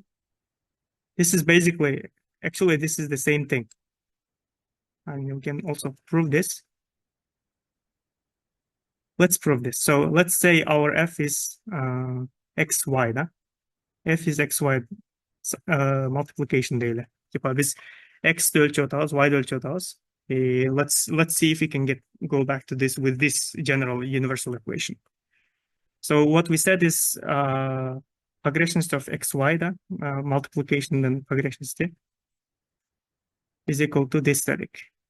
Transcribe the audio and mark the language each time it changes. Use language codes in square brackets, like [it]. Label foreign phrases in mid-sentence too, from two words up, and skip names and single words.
[en] This is basically, actually, this is the same thing. And you can also prove this. Let's prove this. So let's say our f is xy, да? F is xy multiplication daily. [kk] Типа biz x-ді өлчеп атабыз, y-ді өлчеп атабыз. [en] Let's see if we can go back to this with this general universal equation. So what we said is progressions of xy, да, multiplication and progressions is equal to this static.